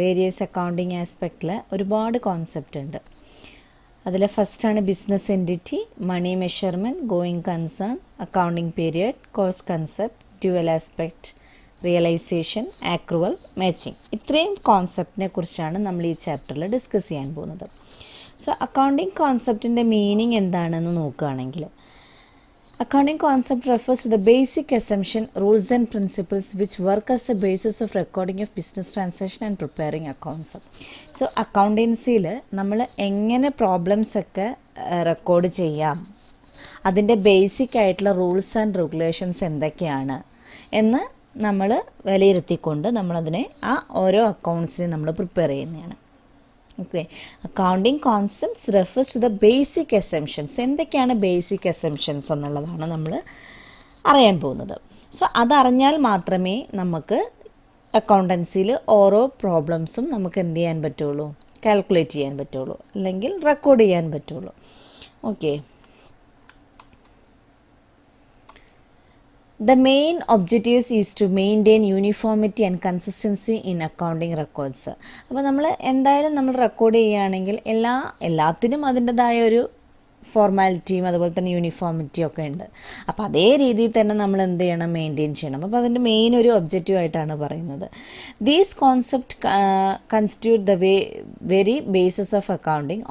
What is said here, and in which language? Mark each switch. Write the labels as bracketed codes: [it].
[ml] Various accounting ആസ്പെക്റ്റിൽ ഒരുപാട് concept ഉണ്ട്. അതിൽ ഫസ്റ്റാണ് ബിസിനസ് എൻറ്റിറ്റി, മണി measurement, going concern, accounting period, cost concept, dual aspect, realisation, ആക്രുവൽ, matching. ഇത്രയും കോൺസെപ്റ്റിനെ കുറിച്ചാണ് നമ്മൾ ഈ ചാപ്റ്ററിൽ ഡിസ്കസ് ചെയ്യാൻ പോകുന്നത്. സോ അക്കൗണ്ടിങ് കോൺസെപ്റ്റിൻ്റെ മീനിങ് എന്താണെന്ന് നോക്കുകയാണെങ്കിൽ, [en] accounting concept refers to the basic assumption, rules and principles which work as the basis of recording of business transaction and preparing accounts. [ml] So accountancyയിൽ നമ്മൾ എങ്ങനെ പ്രോബ്ലംസ് ഒക്കെ റെക്കോർഡ് ചെയ്യാം, അതിൻ്റെ ബേസിക് ആയിട്ടുള്ള റൂൾസ് ആൻഡ് റെഗുലേഷൻസ് എന്തൊക്കെയാണ് എന്ന് നമ്മൾ വിലയിരുത്തിക്കൊണ്ട് നമ്മളതിനെ ആ ഓരോ അക്കൗണ്ട്സിനെ നമ്മൾ പ്രിപ്പയർ ചെയ്യുന്നതാണ്. [en] Okay, accounting concepts refers to the basic assumptions. [ml] എന്തൊക്കെയാണ് ബേസിക് അസംഷൻസ് എന്നുള്ളതാണ് നമ്മൾ അറിയാൻ പോകുന്നത്. സോ അതറിഞ്ഞാൽ മാത്രമേ നമുക്ക് അക്കൗണ്ടൻസിയിൽ ഓരോ പ്രോബ്ലംസും നമുക്ക് എന്ത് ചെയ്യാൻ പറ്റുള്ളൂ, കാൽക്കുലേറ്റ് ചെയ്യാൻ പറ്റുള്ളൂ, അല്ലെങ്കിൽ റെക്കോർഡ് ചെയ്യാൻ പറ്റുള്ളൂ. [en] Okay, the main objectives is to maintain uniformity and consistency in accounting records. [ml] അപ്പോൾ നമ്മൾ എന്തായാലും നമ്മൾ റെക്കോർഡ് ചെയ്യുകയാണെങ്കിൽ എല്ലാത്തിനും അതിൻ്റെതായ ഒരു ഫോർമാലിറ്റിയും അതുപോലെ തന്നെ യൂണിഫോമിറ്റിയും ഒക്കെ ഉണ്ട്. അപ്പോൾ അതേ രീതിയിൽ തന്നെ നമ്മൾ എന്ത് ചെയ്യണം, മെയിൻറ്റെയിൻ ചെയ്യണം. അപ്പോൾ അതിൻ്റെ മെയിൻ ഒരു ഒബ്ജക്റ്റീവ് ആയിട്ടാണ് പറയുന്നത്. [en] These concept constitute the very basis of accounting.